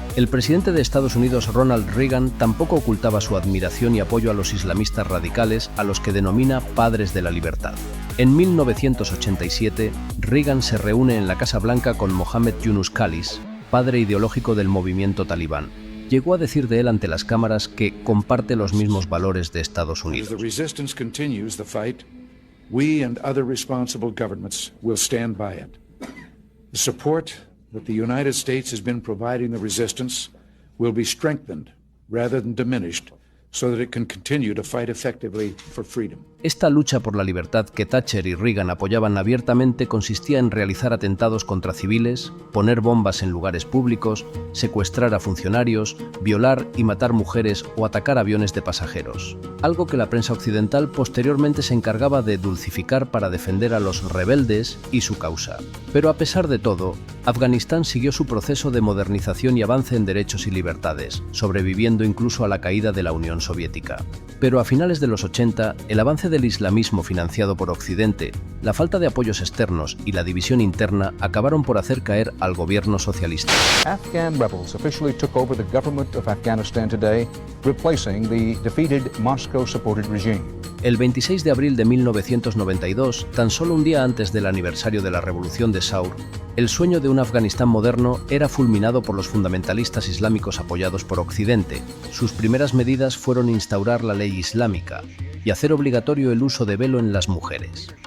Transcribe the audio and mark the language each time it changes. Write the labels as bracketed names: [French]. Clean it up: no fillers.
[Spanish] El presidente de Estados Unidos, Ronald Reagan, tampoco ocultaba su admiración y apoyo a los islamistas radicales, a los que denomina padres de la libertad. En 1987, Reagan se reúne en la Casa Blanca con Mohammed Yunus Khalis, padre ideológico del movimiento talibán. Llegó a decir de él ante las cámaras que comparte los mismos valores de Estados Unidos. [English] As the resistance continues the fight, we and other responsible governments will stand by it. The support that the United States has been providing the resistance will be strengthened rather than diminished, so that it can continue to fight effectively for freedom. [Spanish] Esta lucha por la libertad que Thatcher y Reagan apoyaban abiertamente consistía en realizar atentados contra civiles, poner bombas en lugares públicos, secuestrar a funcionarios, violar y matar mujeres o atacar aviones de pasajeros. Algo que la prensa occidental posteriormente se encargaba de dulcificar para defender a los rebeldes y su causa. Pero a pesar de todo, Afganistán siguió su proceso de modernización y avance en derechos y libertades, sobreviviendo incluso a la caída de la Unión Soviética. Pero a finales de los 80, el avance del islamismo financiado por Occidente, la falta de apoyos externos y la división interna acabaron por hacer caer al gobierno socialista. [English] Afghan rebels officially took over the government of Afghanistan today, replacing the defeated Moscow-supported regime. [Spanish] El 26 de abril de 1992, tan solo un día antes del aniversario de la Revolución de Saur, el sueño de un Afganistán moderno era fulminado por los fundamentalistas islámicos apoyados por Occidente. Sus primeras medidas fueron instaurar la ley islámica y hacer obligatorio el uso de velo en las mujeres.